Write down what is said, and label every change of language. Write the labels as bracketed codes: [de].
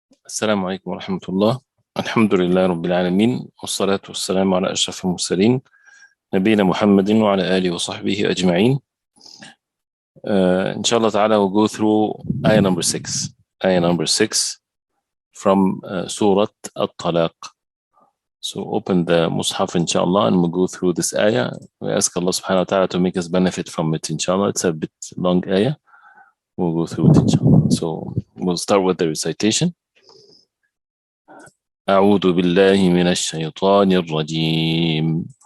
[ar] السلام عليكم ورحمة الله. الحمد لله رب العالمين، والصلاة والسلام على أشرف المرسلين نبينا محمد وعلى آله وصحبه أجمعين. إن شاء الله تعالى [en] we'll go through ayah number 6. Ayah number 6 from Surah At-Talaq. So open the Mus'haf inshallah and we'll go through this ayah. We ask Allah subhanahu wa ta'ala to make us benefit from it inshallah. It's a bit long ayah. We'll go through it inshallah. So we'll start with the recitation. [ar] أعوذ بالله من الشيطان الرجيم.